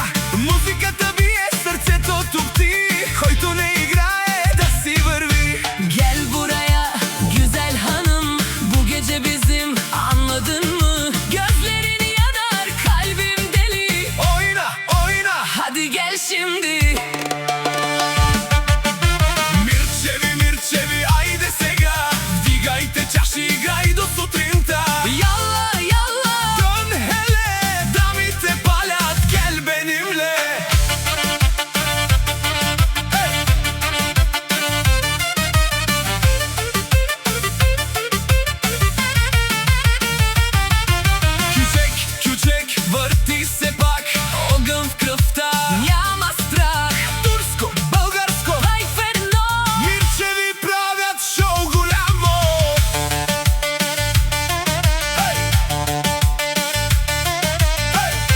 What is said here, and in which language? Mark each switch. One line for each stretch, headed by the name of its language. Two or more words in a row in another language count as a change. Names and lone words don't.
Bulgarian: Музиката бие, срцето тупти, който не играе да си върви.
Turkish: Gel buraya güzel hanım, bu gece bizim, anladın mı? Gözlerini yanar, kalbim deli. Oyna, oyna. Hadi gel şimdi.
Bulgarian: Мирчеви, мирчеви, ајде сега, вдигайте чаши, играј до сутринта.
Arabic: يلا يلا.
Turkish: Dön hele,
Bulgarian: дамите палят,
Turkish: gel benimle. Küçek küçek
Bulgarian: върти се пак, Огън в кръвта, няма страх. турско, българско. Ай ферно. Мирчеви правят шоу голямо. Хей! Хей!